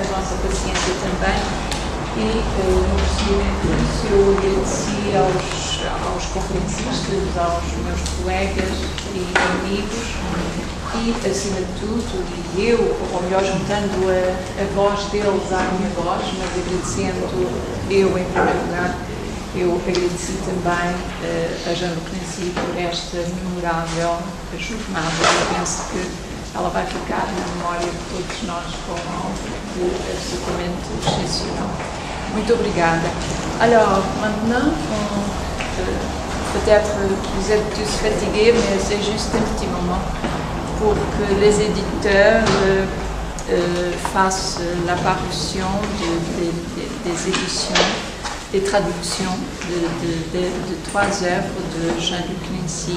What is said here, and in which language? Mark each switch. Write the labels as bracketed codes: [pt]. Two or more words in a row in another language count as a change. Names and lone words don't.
[pt] vossa paciência também e no procedimento disso eu agradeci aos conferencistas, aos meus colegas e amigos e acima de tudo, ou melhor juntando a voz deles à minha voz, mas agradecendo eu em primeiro lugar. Eu agradeci também a Jean-Luc Nancy por esta memorável jornada. Eu penso que ela vai ficar na memória de todos nós como algo de absolutamente excepcional. Muito obrigada. [fr] Alors, maintenant, peut-être vous êtes tous fatigués, mais c'est juste un petit moment pour que les éditeurs fassent la parution des éditions, des traductions de 3 œuvres de Jean-Luc Nancy.